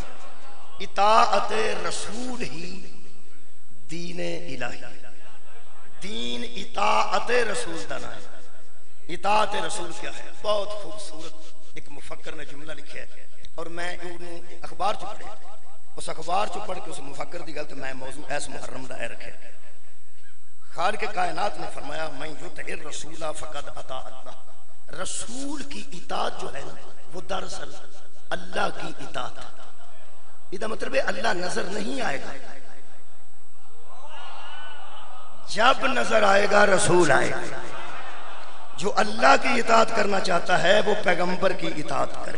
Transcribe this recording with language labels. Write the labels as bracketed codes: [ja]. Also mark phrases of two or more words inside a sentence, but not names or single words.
[pa] اطاعت رسول ہی دین الہی، دین اطاعت رسول دا نام ہے۔ [ur] اطاعت رسول کیا ہے؟ [pa] بہت خوبصورت ایک مفکر نے جملہ لکھا ہے، اور میں اخبار چ پڑھے، اس اخبار چ پڑھ کے اس مفکر دی گل تے میں موضوع ایس محرم دا اے رکھے۔ [ur] خالق کائنات نے فرمایا [ar] من یطع الرسول فقد اطاع اللہ، [ur] رسول کی اطاعت جو ہے نا وہ دراصل اللہ کی اطاعت ہے۔ یہ مطلب ہے اللہ نظر نہیں آئے گا، جب نظر آئے گا رسول آئے گا۔ جو اللہ کی اطاعت کرنا چاہتا ہے وہ پیغمبر کی اطاعت کرے۔